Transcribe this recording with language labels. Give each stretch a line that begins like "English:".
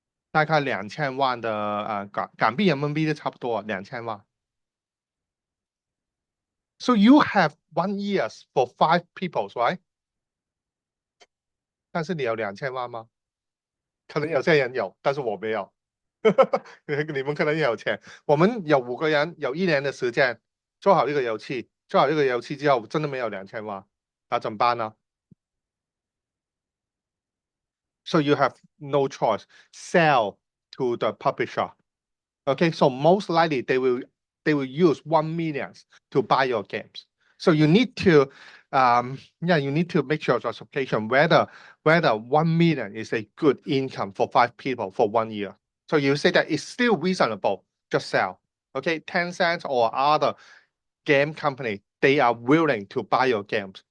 Chinese: 大概2000万的港币人民币都差不多2000万。
English: So you have 1 year for 5 people, right?
Chinese: 但是你有2000万吗？可能有些人有，但是我没有。你们可能也有钱，我们有5个人，有1年的时间做好这个游戏，做好这个游戏之后，真的没有2000万，那怎么办呢？
English: So you have no choice. Sell to the publisher. Okay, so most likely they will use 1 million to buy your games. So you need to you need to make your justification whether 1 million is a good income for 5 people for 1 year. So you say that it's still reasonable, just sell. Okay, Tencent or other game company, they are willing to buy your games.